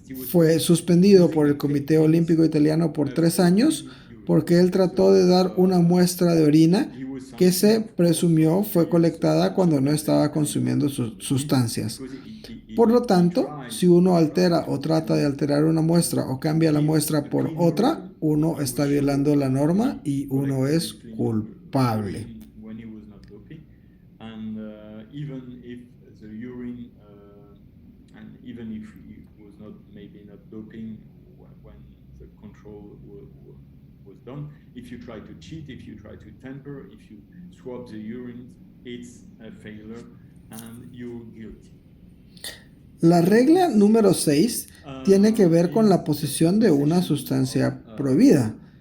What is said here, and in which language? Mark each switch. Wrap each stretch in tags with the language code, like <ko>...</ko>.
<es>Fue suspendido por el Comité Olímpico Italiano por 3 años porque él trató de dar una muestra de orina que se presumió fue colectada cuando no estaba consumiendo sustancias. Por lo tanto, si uno altera o trata de alterar una muestra o cambia la muestra por otra, uno está violando la norma y uno es culpable.</es> <en>When he was not doping, and even if the urine, and even if he was not maybe not doping when the control was done, if you try to cheat, if you try to tamper, if you swap the urine, it's a failure and you're guilty.</en> <es>La regla número 6 tiene que ver con la posesión de una sustancia prohibida.</es>